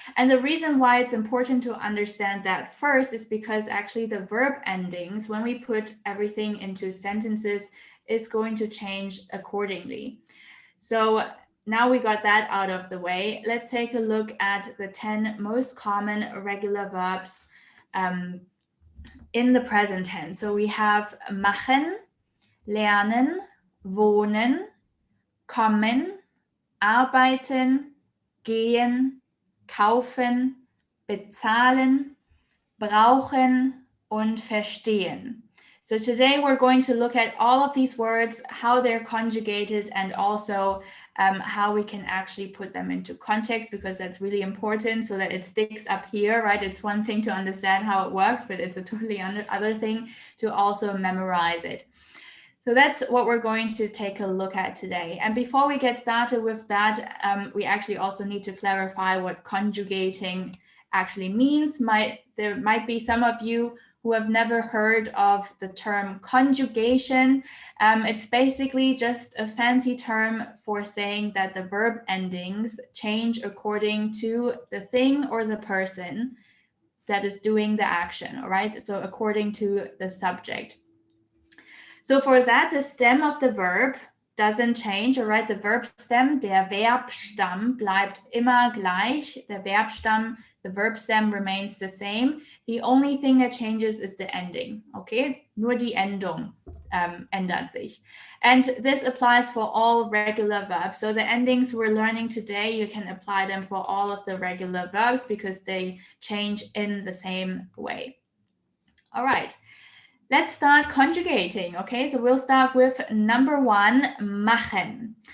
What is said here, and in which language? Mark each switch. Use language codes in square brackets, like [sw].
[en] And the reason why it's important to understand that first is because actually the verb endings, when we put everything into sentences, is going to change accordingly. So now we got that out of the way. Let's take a look at the 10 most common regular verbs in the present tense. So we have [de] machen, lernen, wohnen, kommen, arbeiten, gehen, kaufen, bezahlen, brauchen und verstehen. [en] So today we're going to look at all of these words, how they're conjugated, and also how we can actually put them into context, because that's really important so that it sticks up here, right? It's one thing to understand how it works, but it's a totally other thing to also memorize it. So that's what we're going to take a look at today. And before we get started with that, we actually also need to clarify what conjugating actually means. There might be some of you who have never heard of the term conjugation. It's basically just a fancy term for saying that the verb endings change according to the thing or the person that is doing the action, all right? So according to the subject. So for that, the stem of the verb doesn't change, all right? The verb stem, [de] der Verbstamm bleibt immer gleich. Der Verbstamm, [en] the verb stem remains the same. The only thing that changes is the ending, okay? [de] Nur die Endung ändert sich. [en] And this applies for all regular verbs. So the endings we're learning today, you can apply them for all of the regular verbs because they change in the same way. All right. Let's start conjugating, okay? So we'll start with number 1, machen.